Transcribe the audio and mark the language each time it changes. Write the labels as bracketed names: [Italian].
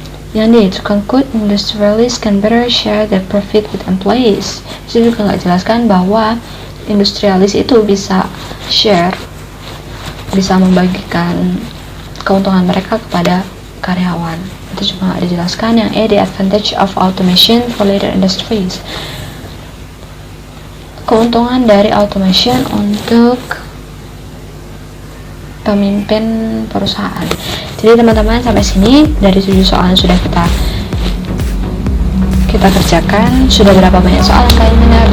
[Indonesian] Yang D, [English] to conclude, industrialists can better share the profit with employees. [Indonesian] Jadi juga nggak jelaskan bahwa industrialis itu bisa share, bisa membagikan keuntungan mereka kepada karyawan. Itu juga nggak dijelaskan. Yang E, [English] the advantage of automation for leader industries. [Indonesian] Keuntungan dari automation untuk pemimpin perusahaan. Jadi teman-teman, sampai sini dari 7 soal yang sudah kita kerjakan, sudah berapa banyak soal yang kalian benar?